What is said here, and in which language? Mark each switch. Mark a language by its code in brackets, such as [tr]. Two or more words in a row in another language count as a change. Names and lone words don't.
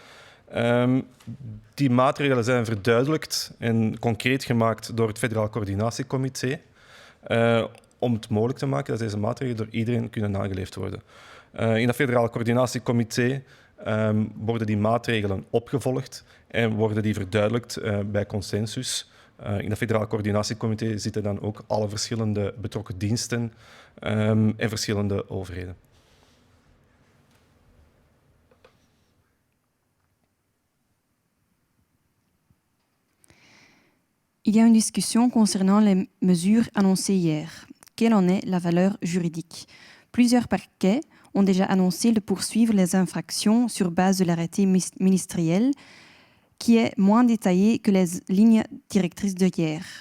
[nl] Die maatregelen zijn verduidelijkt en concreet gemaakt door het Federaal Coördinatiecomité om het mogelijk te maken dat deze maatregelen door iedereen kunnen nageleefd worden. In dat Federaal Coördinatiecomité worden die maatregelen opgevolgd en worden die verduidelijkt bij consensus. In dat Federaal Coördinatiecomité zitten dan ook alle verschillende betrokken diensten en verschillende overheden. [fr] Il y a une discussion concernant les mesures annoncées hier. Quelle en est la valeur juridique? Plusieurs parquets ont déjà annoncé de poursuivre les infractions sur base de l'arrêté ministériel qui est moins détaillé que les lignes directrices de hier.